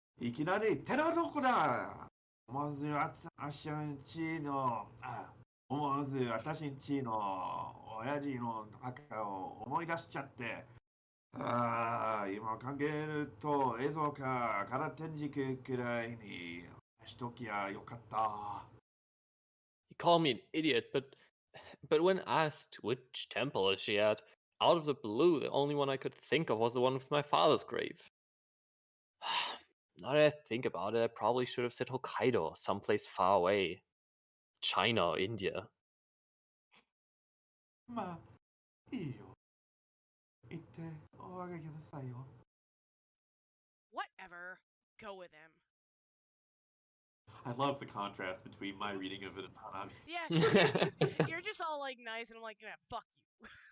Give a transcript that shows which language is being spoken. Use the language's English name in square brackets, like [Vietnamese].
[Japanese] いきなり寺どこだ。まず私んちの、思わず私んちの親父の墓を思い出しちゃって、今考えると映像か空天竺くらいにしときゃよかった。 [English] He called me an idiot, but when asked which temple is she at, out of the blue, the only one I could think of was the one with my father's grave. Now that I think about it, I probably should have said Hokkaido or someplace far away. China or India. [Japanese] まあ、いいよ。行っておあげなさいよ。 [English] Whatever. Go with him. I love the contrast between my reading of it and Hanabi's. Yeah, you're just all like nice, and I'm like, yeah, fuck you.